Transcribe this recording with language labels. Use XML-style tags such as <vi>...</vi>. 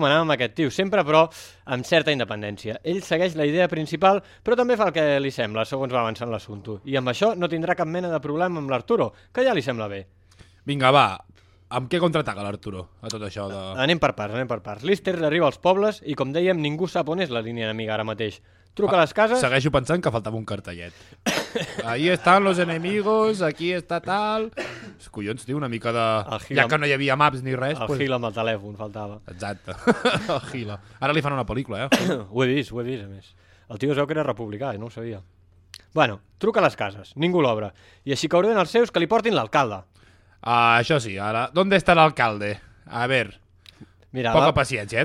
<ca>L'Arturo manava amb aquest tio, sempre però amb certa independència. Ell segueix la idea principal, però també fa el que li sembla, segons va avançant l'assumpte. I amb això no tindrà cap mena de problema amb l'Arturo, que ja li sembla bé. Vinga, va, amb què contraataca l'Arturo a tot això? De... Anem per parts. Lister arriba als pobles i, com dèiem, ningú sap on és la línia enemiga ara mateix. Truca a les cases... Segueixo pensant que faltava un cartellet.</ca> <es>Ahí están los enemigos, aquí está tal...</es> <ca>Collons, tio, una mica de... Ja que no hi havia maps ni res... El pues... Gila amb el telèfon faltava. Exacte, el Gila. Ara li fan una pel·lícula, eh? Ho he vist, a més. El tio es veu que era republicà i no ho sabia. Bueno, truca a les cases, ningú l'obre. I així que ordenen els seus que li portin l'alcalde. Això sí, ara...</ca> <es>¿Dónde está el alcalde? A ver...</es> <ca>Mira, poca va... paciència, eh?</ca>